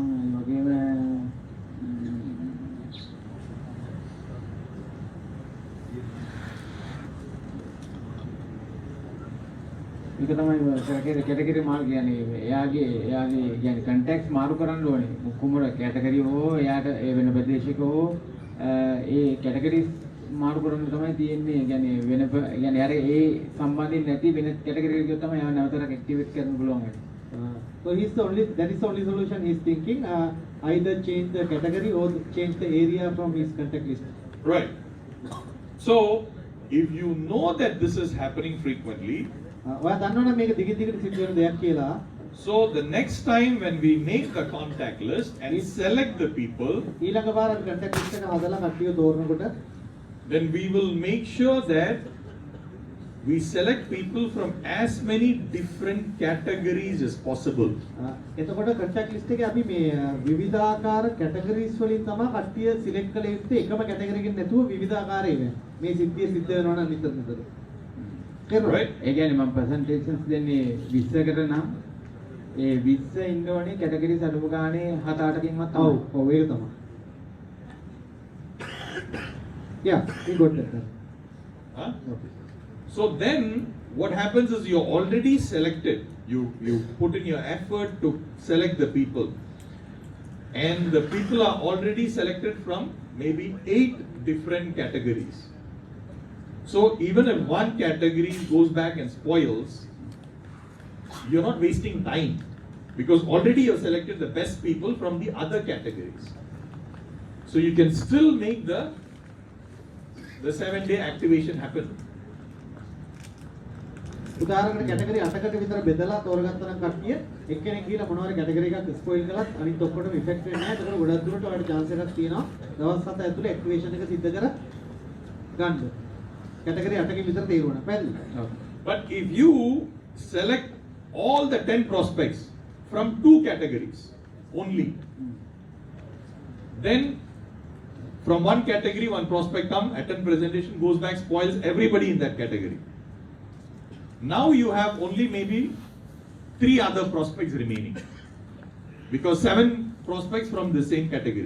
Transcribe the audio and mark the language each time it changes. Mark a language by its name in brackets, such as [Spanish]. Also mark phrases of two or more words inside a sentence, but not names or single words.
[Sinhala] ඒ වගේම ඒක තමයි කැටගරි මාරු කියන්නේ එයාගේ කියන්නේ කන්ටැක්ට්ස් මාරු කරන්න ඕනේ. කුමර කැටගරි හෝ එයාට ඒ වෙන ප්‍රදේශයක හෝ ඒ කැටගරිස් මාරු කරන්න තමයි තියෙන්නේ. කියන්නේ වෙන කියන්නේ අර ඒ සම්බන්ධයෙන් නැති වෙන කැටගරි එකක් තමයි ආව නැවතට ඇක්ටිවේට් කරන්න පුළුවන් වෙන්නේ. [English] So that is the only solution he's thinking. Either change the category or change the area from his contact list. Right. So, if you know that this is happening frequently, [Sinhala] ඔයා දන්නවනේ මේක දිගින් දිගට සිද්ධ වෙන දෙයක් කියලා. [English] so the next time when we make the contact list and select the people, [Sinhala] ඊළඟ වාර [English] contact list [Sinhala] එක හදලා කට්ටිය තෝරනකොට [English] then we will make sure that we select people from as many different categories as possible. [Sinhala] එතකොට [English] contact list [Sinhala] එකේ අපි මේ විවිධාකාර categories වලින් තමයි කට්ටිය select කළ යුත්තේ. එකම category එකකින් නැතුව විවිධාකාර ඒවා. මේ සිද්ධිය සිද්ධ වෙනවා නම් නිතර. [English] Right? [Sinhala] ඒ කියන්නේ මම presentations දෙන්නේ 20කට නම් ඒ 20 ඉන්න ඕනේ කැටගරිස් අඩුම ගානේ 7-8කින්වත් තමයි. ඔව් ඒක තමයි. [English] Yeah, we got that. Huh? So then what happens is you're already selected. You put in your effort to select the people. And the people are already selected from maybe 8 different categories. So even if one category goes back and spoils, you're not wasting time because already you've selected the best people from the other categories. So you can still make the 7-day activation happen. [Sinhala] උදාහරණකට කැටගරි 8කට විතර බෙදලා තෝරගත්ත නම් කට්ටිය එක්කෙනෙක් ගිහලා මොනවාරි කැටගරි එකක් ස්පොයිල් කළත් අනිත් ඔක්කොටම ඉෆෙක්ට් වෙන්නේ නැහැ. ඒකට ගොඩක් දුරට ඔයාලට chance එකක් තියෙනවා දවස් 7 ඇතුලේ ඇක්ටිවේෂන් එක සිද්ධ කර ගන්න. කැටගරි 8කින් විතර තීරුණා. පැහැදිලිද? [English] But if you select all the 10 prospects from 2 categories only, then from one category one prospect come, attend presentation, goes back, spoils everybody in that category. Now you have only maybe 3 other prospects remaining because 7 prospects from the same category.